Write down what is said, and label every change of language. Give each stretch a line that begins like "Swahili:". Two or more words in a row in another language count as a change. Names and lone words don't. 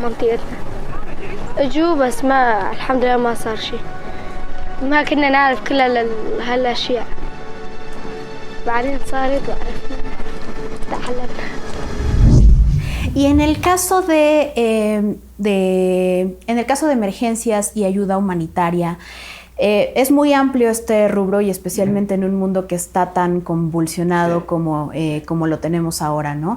Arabic: منطقتنا اجوا بس ما الحمد لله ما صار شيء ما كنا نعرف كل هالأشياء بعدين صارت وعرفنا تحللنا.
Spanish: Y en el caso en el caso de emergencias y ayuda humanitaria, es muy amplio este rubro y especialmente en un mundo que está tan convulsionado como lo tenemos ahora, ¿no?